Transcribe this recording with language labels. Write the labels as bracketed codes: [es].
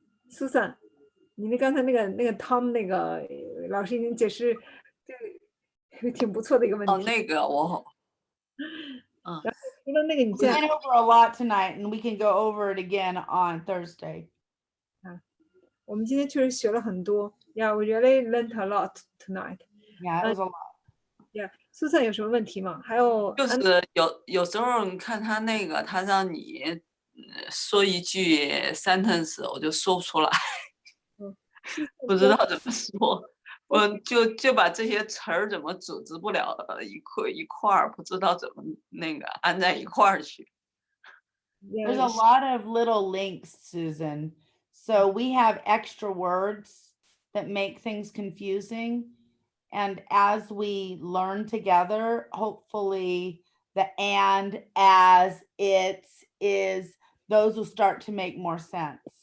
[zh] Susan，你刚才那个 Tom 那个老师已经解释，这个挺不错的一个问题。那个我，除了那个你 [en] We went over a lot tonight, and we can go over it again on Thursday. [zh] 我们今天确实学了很多。 [en] Yeah, we really learned a lot tonight. Yeah, it was a lot. [zh] Yeah, Susan 有什么问题吗？还有就是有时候你看他那个，他让你说一句 sentence， 我就说不出来，不知道怎么说，我就把这些词儿怎么组织不了一块儿，不知道怎么那个安在一块儿去。 [en] There's a lot of little links, Susan. So we have extra words that make things confusing. And as we learn together, hopefully the and, as, it's, is, those will start to make more sense.